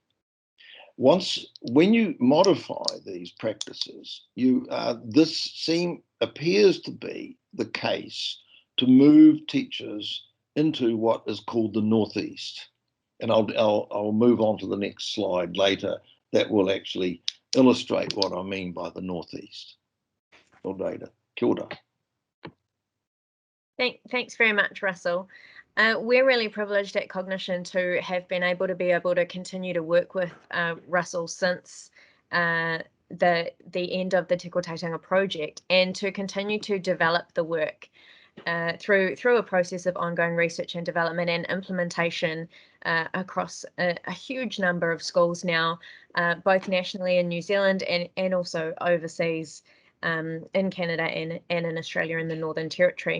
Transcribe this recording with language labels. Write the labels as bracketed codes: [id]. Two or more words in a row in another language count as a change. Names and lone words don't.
[en] When you modify these practices, this appears to be the case to move teachers into what is called the Northeast. And I'll move on to the next slide later that will actually illustrate what I mean by the Northeast. [mi] Kia ora. [en] Thanks very much, Russell. We're really privileged at Cognition to have been able to continue to work with Russell since the end of the Te Kotaitanga project, and to continue to develop the work through a process of ongoing research and development and implementation across a huge number of schools now, both nationally in New Zealand and also overseas in Canada and in Australia in the Northern Territory.